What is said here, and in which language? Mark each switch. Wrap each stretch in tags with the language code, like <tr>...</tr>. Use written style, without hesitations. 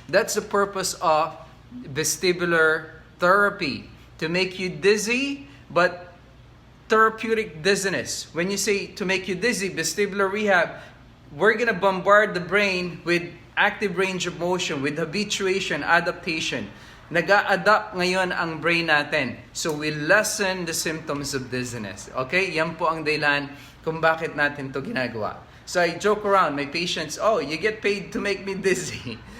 <en>That's the purpose of vestibular therapy. To make you dizzy, but therapeutic dizziness. When you say to make you dizzy, vestibular rehab, we're gonna bombard the brain with active range of motion, with habituation, adaptation.</en> <tl>Nag-a-adapt ngayon ang brain natin.</tl> <en>So we lessen the symptoms of dizziness. Okay?</en> <tl>Yan po ang dahilan kung bakit natin to ginagawa.</tl> <en>So I joke around, my patients, oh, you get paid to make me dizzy.</en>